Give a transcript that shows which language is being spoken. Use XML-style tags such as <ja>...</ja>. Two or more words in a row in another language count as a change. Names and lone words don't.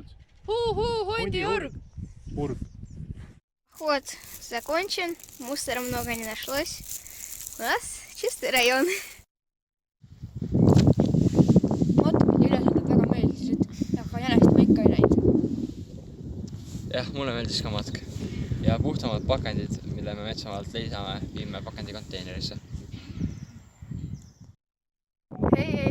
<et>Hundi-Jurg!</et> <ru>Ург. Ход закончен, мусора много не нашлось. У нас чистый район.</ru> <et>Matk ülesandad väga meeldisid, aga jänest ma ikka ei näinud. Jah, mulle meeldis ka matk. Ja puhtamad pakendid, mille me metsamaalt leidame, viime pakendi konteinerisse. Hei.</et>